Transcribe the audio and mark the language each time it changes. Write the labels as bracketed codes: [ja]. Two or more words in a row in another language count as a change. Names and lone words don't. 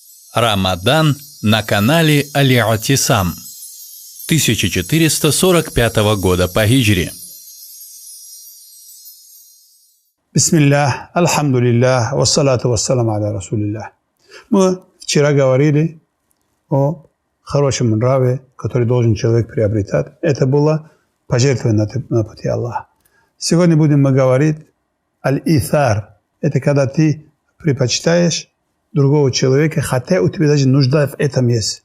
[ru] Рамадан на канале Аль-Атисам 1445 года по хиджре. [ar] Бисмиллах, الحمد لله، والصلاة والسلام على رسول الله. [ru] Мы вчера говорили о хорошем нраве, который должен человек приобретать. Это было пожертвование на пути Аллаха. Сегодня будем мы говорить аль-ithar. Это когда ты предпочитаешь другого человека, хотя у тебя даже нужда в этом есть.